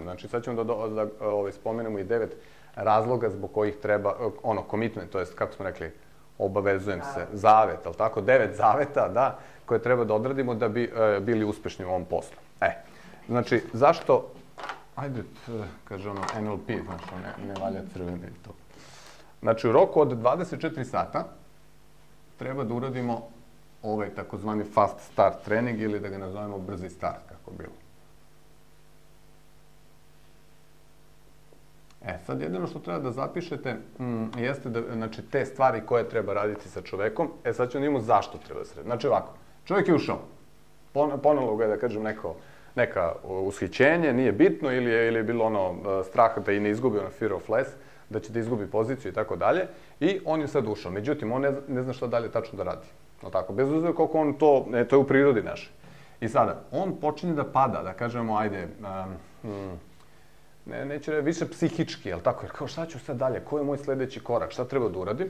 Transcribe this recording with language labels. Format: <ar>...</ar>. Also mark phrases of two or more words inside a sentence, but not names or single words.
<sr>Znači sad ćemo da spomenemo i 9 razloga zbog kojih treba, commitment, to jest, kako smo rekli, obavezujem se, zavet, ali tako, 9 zaveta, da, koje treba da odradimo da bi bili uspešni u ovom poslu. Znači, zašto, ajde, kaže ono, NLP, znači, ne valja crvene i to. Znači, u roku od 24 sata treba da uradimo ovaj takozvani</sr> <en>fast start</en> <sr>trening ili da ga nazovemo brzi start, kako bilo. Sad jedino što treba da zapišete jeste da, znači, te stvari koje treba raditi sa čovekom, sad ćemo da imamo zašto treba da se radi. Znači ovako, čovek je ušao, ponelo ga je, da kažem, neka ushićenje, nije bitno, ili je bilo ono strah da i ne izgubi ono</sr> <en>fear of less,</en> <sr>da će da izgubi poziciju i tako dalje, i on je sad ušao. Međutim, on ne zna šta dalje tačno da radi. Bez uzira koliko on to je u prirodi naše. I sada, on počinje da pada, da kažemo, ajde, neće reći, više psihički, jel tako? Jer kao, šta ću sad dalje? Ko je moj sledeći korak? Šta treba da uradim?</sr>